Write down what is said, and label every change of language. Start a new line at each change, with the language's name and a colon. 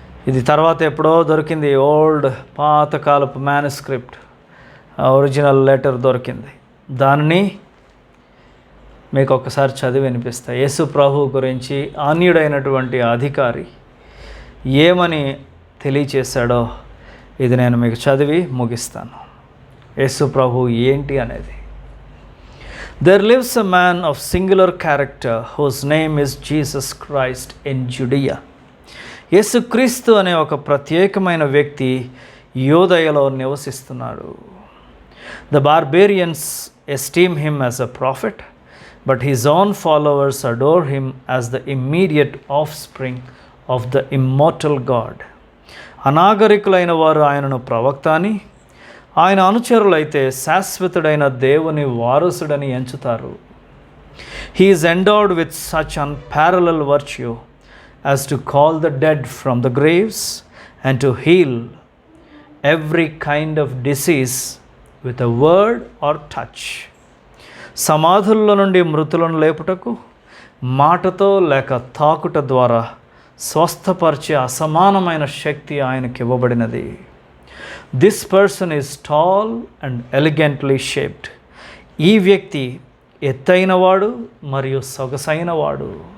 Telugu: ఇది తర్వాత ఎప్పుడో దొరికింది, ఓల్డ్ పాతకాలపు మ్యానుస్క్రిప్ట్, ఒరిజినల్ లెటర్ దొరికింది. దానిని మీకు ఒకసారి చదివి వినిపిస్తా. యేసు ప్రభువు గురించి ఆన్యుడైనటువంటి అధికారి ఏమని తెలియచేశాడో ఇది నేను మీకు చదివి ముగిస్తాను. యేసు ప్రభువు ఏంటి అనేది.
English: There lives a man of singular character whose name is Jesus Christ in Judea.
Telugu: యేసుక్రీస్తు అనే ఒక ప్రత్యేకమైన వ్యక్తి యోదయలో నివసిస్తున్నాడు.
English: The barbarians esteem him as a prophet, but his own followers adore him as the immediate offspring of the immortal God.
Telugu: అనాగరికులైన వారు ఆయనను ప్రవక్త అని, ఆయన అనుచరులైతే శాశ్వతుడైన దేవుని వారసుడని ఎంచుతారు.
English: He is endowed with such unparalleled virtue as to call the dead from the graves and to heal every kind of disease with a word or touch.
Telugu: సమాధుల్లో నుండి మృతులను లేపుటకు మాటతో లేక తాకుట ద్వారా స్వస్థపరిచే అసమానమైన శక్తి ఆయనకి ఇవ్వబడినది.
English: This person is tall and elegantly shaped.
Telugu: ఈ వ్యక్తి ఎత్తైనవాడు మరియు సొగసైనవాడు.